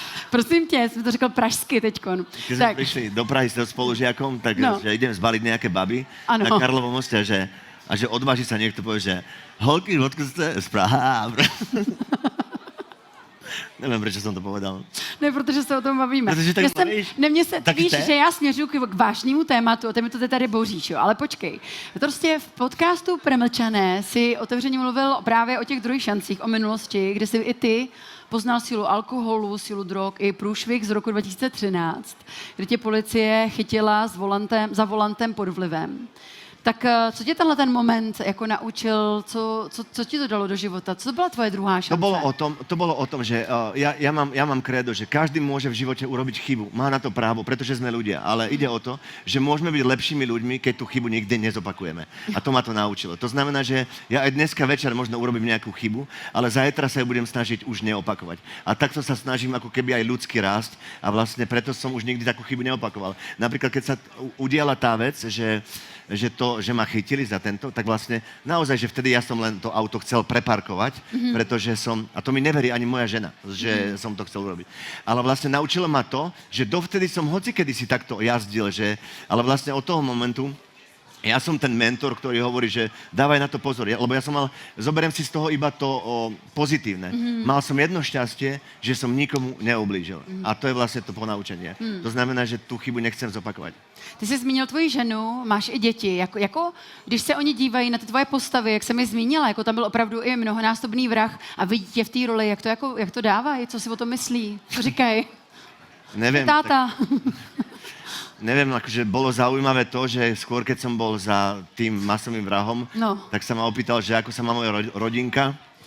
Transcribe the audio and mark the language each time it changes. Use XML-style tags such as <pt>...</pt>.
<cs>Prosím tě, jsi to řekl pražsky teďkon.</cs> <sk>Keď sme prišli do Prahy s spolužiakom, tak že idem zbaliť nejaké baby na Karlovom moste a že odváži sa niekto povie, že</sk> <cs>holky, odkud ste z Praha? Nevím, proč jsem to povedal. Ne, protože se o tom bavíme. Protože tak bavíš. Víš, že já směřuji k vážnému tématu, a ty mi to tady boříš, jo. Ale počkej. Prostě v podcastu Premlčané si otevřeně mluvil právě o těch druhých šancích, o minulosti, kde si i ty poznal sílu alkoholu, sílu drog i průšvih z roku 2013, kdy tě policie chytila za volantem pod vlivem. Tak co tě tenhle ten moment jako naučil, co ti to dalo do života? Co byla tvoje druhá šance?</cs> <sk>To bolo o tom, že ja mám kredo, že každý môže v živote urobiť chybu. Má na to právo, pretože sme ľudia. Ale ide o to, že môžeme byť lepšími ľuďmi, keď tú chybu nikdy nezopakujeme. A to ma to naučilo. To znamená, že ja aj dneska večer možno urobím nejakú chybu, ale zajtra sa ju budem snažiť už neopakovať. A takto sa snažím ako keby aj ľudsky rásť a vlastne preto som už nikdy takú chybu neopakoval. Napríklad, keď sa udiala tá vec, že ma chytili za tento, tak vlastne naozaj, že vtedy ja som len to auto chcel preparkovať, pretože a to mi neverí ani moja žena, že som to chcel urobiť. Ale vlastne naučilo ma to, že dovtedy som hocikedy si takto jazdil, ale vlastne od toho momentu ja som ten mentor, ktorý hovorí, že dávaj na to pozor, lebo ja som zoberiem si z toho iba to pozitívne. Mal som jedno šťastie, že som nikomu neublížil. A to je vlastne to ponaučenie. To znamená, že tú chybu nechcem zopakovať.</sk> <cs>Ty jsi zmínil tvoji ženu, máš i děti. Jako, když se oni dívají na ty tvoje postavy, jak jsem je zmínila, jako tam byl opravdu i mnohonásobný vrah a vidí tě v té roli, jak to dávají, co si o tom myslí? Co říkají?</cs> <sk>Neviem.</sk> <cs>Táta.</cs> <sk>Neviem, akože bolo zaujímavé to, že skôr keď som bol za tým masovým vrahom, tak sa ma opýtal, že ako sa má moja rodinka.</sk>